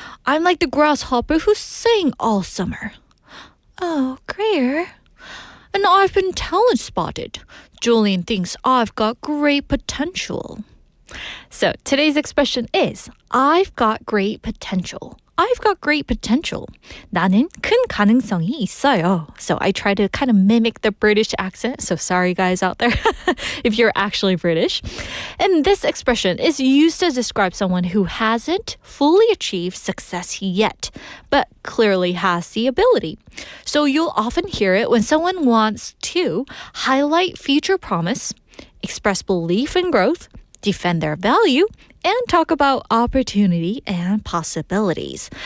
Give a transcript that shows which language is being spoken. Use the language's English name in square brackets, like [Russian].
[English] I'm like the grasshopper who sang all summer. Oh, Greer. And I've been talent spotted. Julian thinks I've got great potential. So today's expression is I've got great potential. I've got great potential. [Korean] 나는 큰 가능성이 있어요. [English] So I try to kind of mimic the British accent. So sorry guys out there if you're actually British. And this expression is used to describe someone who hasn't fully achieved success yet, but clearly has the ability. So you'll often hear it when someone wants to highlight future promise, express belief in growth, defend their value, and talk about opportunity and possibilities.